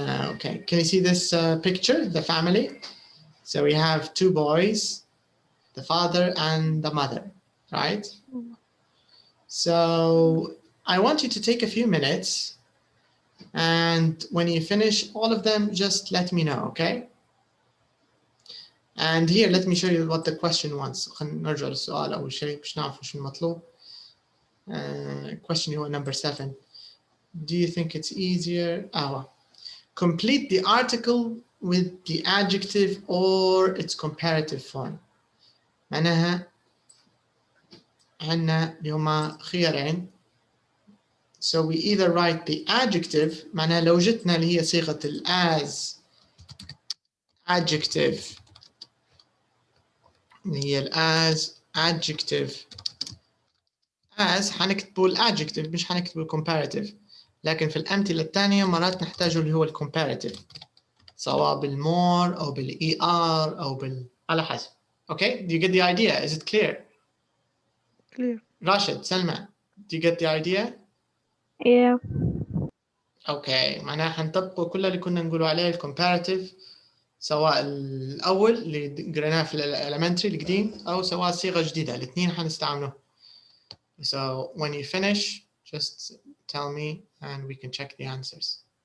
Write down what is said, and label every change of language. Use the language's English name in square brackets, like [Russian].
[English] Okay, can you see this picture, the family? So we have two boys, the father and the mother, right? So I want you to take a few minutes, and when you finish all of them, just let me know, okay? And here, let me show you what the question wants. [Arabic] خلينا نرجع للسؤال أول شيء باش نعرف وش المطلوب. [English] Question number 7. Do you think it's easier? Complete the article with the adjective or its comparative form. [Arabic] معناها عندنا اليوم خيارين. [English] So we either write the adjective [Arabic] معناها لو جتنا اللي هي صيغة as adjective اللي هي as adjective as حنكتبوا الادجكتيف مش حنكتبوا الكومباراتيف. لكن في الأمثلة الثانية مرات نحتاجوا اللي هو الكومباراتيف سواء بالمور أو بالإي آر أو على حسب. [English] Okay, do you get the idea? Is it clear? Clear. Rashid, Salma, do you get the idea? Yeah. [Arabic] Okay, معناها حنطبقوا كل اللي كنا نقولوا عليه الكومباراتيف سواء الأول اللي قريناه في الإليمنتري القديم أو سواء صيغة جديدة الاثنين حنستعملوه. [English] So when you finish, just tell me and we can check the answers.